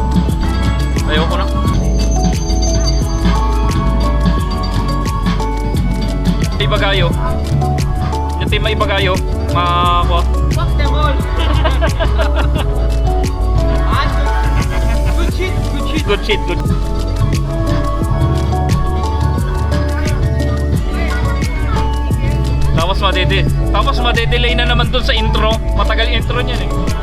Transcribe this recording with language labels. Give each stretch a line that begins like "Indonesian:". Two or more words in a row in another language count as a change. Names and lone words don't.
Filipino: Ayoko na. Ibagayo. Yung team Ibagayo, makakuha.
English: Fuck them all! Good shit! Good shit! Good shit, good.
Filipino: Tapos madedelay na naman dun sa intro. Matagal intro niyan eh.